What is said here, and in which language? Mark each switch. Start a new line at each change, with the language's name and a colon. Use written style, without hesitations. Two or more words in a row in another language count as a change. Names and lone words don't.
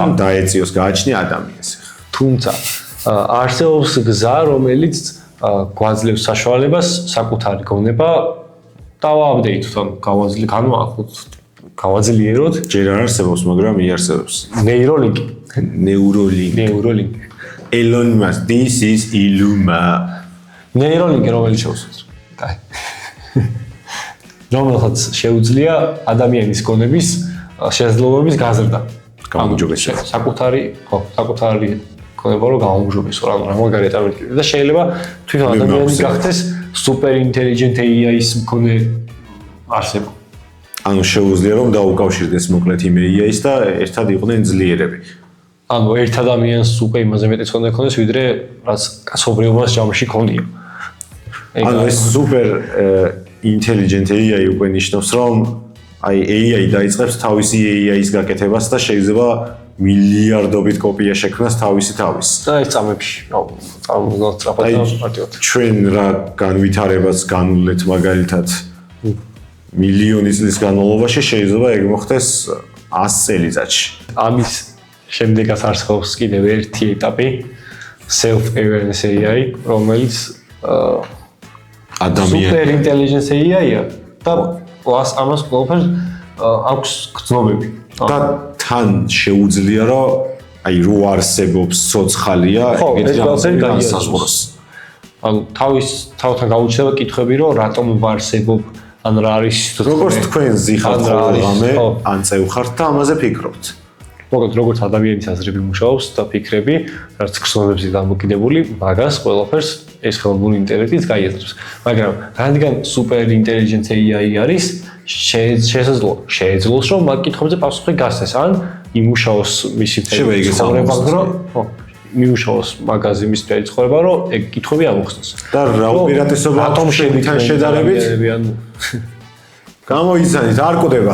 Georgian: ან დაეწიოს გააჩნია ადამიანს. თუმცა არსებობს გზა, რომელიც გვაძლევს საშუალებას საკუთარი გონება დავააპდეიტოთ, ანუ გავაძლიეროთ. ჯერ არ არსებობს, მაგრამ იარსებობს. ნეიროლინკი.
English: Elon Musk, this is Illuma.
Georgian: ნეიროლინკი რომელიც შეუძლებს. კაი. რომელსაც შეუძლია ადამიანის გონების შესაძლებლობების გაზრდა. გაუმჯობესება. საკუთარი გონება რო გაუმჯობესო, რა მაგარია წარმოგიდგენთ და შეიძლება თვითონ ადამიანი გახდეს
English: super intelligent AI-
Georgian: ის მქონე არსება. ანუ შეუძლია რომ დაუკავშირდეს მოკლედ იმ AI-ს და ერთად იყვნენ ძლიერები. ანუ ერთ ადამიანს უკვე იმაზე მეტი ცოდნა ქონდეს, ვიდრე რაც კაცობრიობას ჯამში ქონია. ანუ ეს
English: super intelligent AI
Georgian: უკვე ნიშნავს რომ აი AI დაიწყებს თავისი AI-ის გაკეთებას და შეიძლება მილიარდობით კოპია შექმნას თავისი თავის. და ეს წამებში, წარმოგიდგენთ სწრაფად და პარტიოთ. ჩვენ რა განვითარებას განვლეთ მაგალითად მილიონი წლის განმავლობაში შეიძლება ეგ მოხდეს 100 წელიწადში. ამის შემდეგაც არსებობს კიდევ ერთი ეტაპი
English: self awareness AI,
Georgian: რომელიც ადამიანი
English: super intelligence AI-
Georgian: ია და ამას ყველაფერს აქვს გრძნობები. და თან შეუძლია რომ აი რო არსებობს ცოცხალია ეგეთი განსაზღვროს. ანუ თავთან გაუჩნდება კითხვები რომ რატომ ვარსებობ ან რა არის როგორც თქვენ ზიხართ ხოლმე ან წევხართ და ამაზე ფიქრობთ. მოკლედ როგორც ადამიანის აზრები მუშაობს და ფიქრები, რაც გრძნობებზე დამოკიდებული, მაგას ყველაფერს ეს ხელოვნური ინტელექტიც გაიაზრებს. მაგრამ რადგან
English: super intelligent AI
Georgian: არის, შეეძლოს რომ მაგ კითხვებზე პასუხი გასცეს, ან იმუშაოს მისი ცხოვრება, რომ მიუშაოს მაგაზე მის ცხოვრება, რომ ეგ კითხვები ამოხსნას. და რა უპირატესობა ატომ შედითან შედარებით გამოიცანით, არ კვდება.